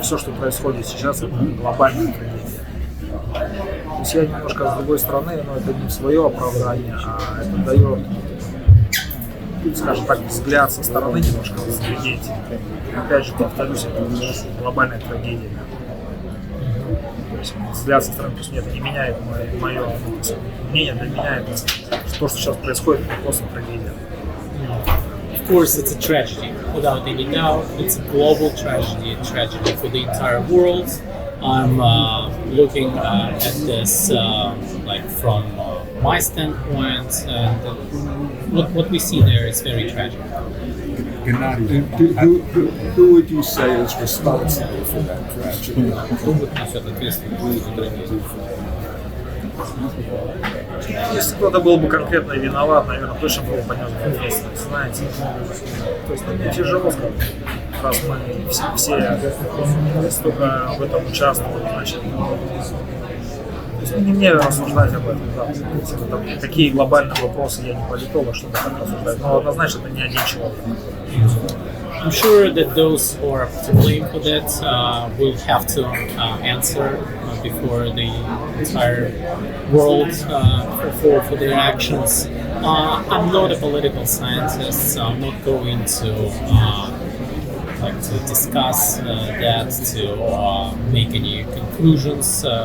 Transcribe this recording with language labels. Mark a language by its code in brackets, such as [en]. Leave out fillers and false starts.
[ru] Все, что происходит сейчас, это глобальная трагедия. То есть я немножко с другой стороны, но это не свое оправдание, а это дает, скажем так, взгляд со стороны немножко с трагедии. Опять же, повторюсь, это глобальная трагедия. То есть взгляд со стороны, то есть это не меняет мое мнение, для меня это то, что сейчас происходит, это просто трагедия. [en] Of course, it's a tragedy, without any doubt. It's a global tragedy, a tragedy for the entire world. I'm looking at this like from my standpoint, and what we see there is very tragic. Gennady, who would you say is responsible for that tragedy? [ru] Если кто-то был бы конкретно виноват, наверное, точно был бы понес ответственность, знаете. То есть мне тяжело сказать, раз мы все столько в этом участвуют, значит. То есть не мне рассуждать об этом, да. Это такие глобальные вопросы, я не политолог, чтобы так рассуждать. Но однозначно это не один человек. [en] I'm sure that those who are to blame for that will have to answer before the entire world for their actions. I'm not a political scientist, so I'm not going to to discuss that, to make any conclusions.